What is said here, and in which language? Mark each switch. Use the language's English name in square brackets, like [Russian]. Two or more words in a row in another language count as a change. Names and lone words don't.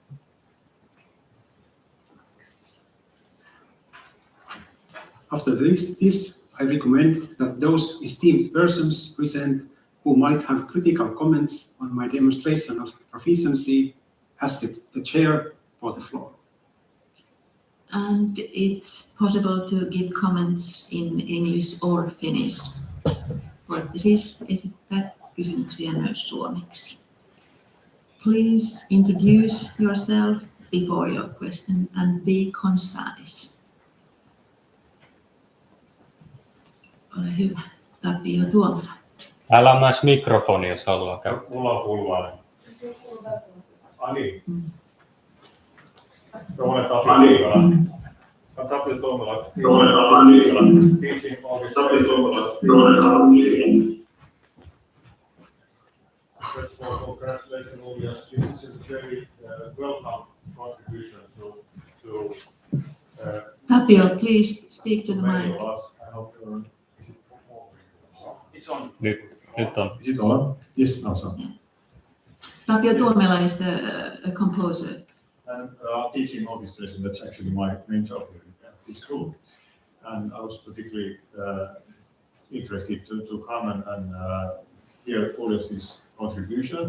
[English] After this, I recommend that those esteemed persons present who might have critical comments on my demonstration of proficiency ask the chair for the floor. And it's possible to give comments in English or Finnish. [Finnish] Voitte siis esittää kysymyksiä myös suomeksi. [English] Please introduce yourself before your question and be concise. [Finnish] Ole hyvä. Tapio Tuomala. Täällä on myös mikrofoni, jos haluaa käyttää. Mulla on pulvainen. Ani. Tuommoinen Tapio Tuomela. [English] Teaching First of all, congratulations, Uljas. This is a very welcome contribution to Tapio, please speak to the many mic. of us. I hope you're. It's on. [Finnish] Nyt on. [English] Is it on? Yes, no, so. Tapio Tuomela is the composer. And teaching orchestration, that's actually my main job here at this school. And I was particularly interested to come and hear Uljas's contribution.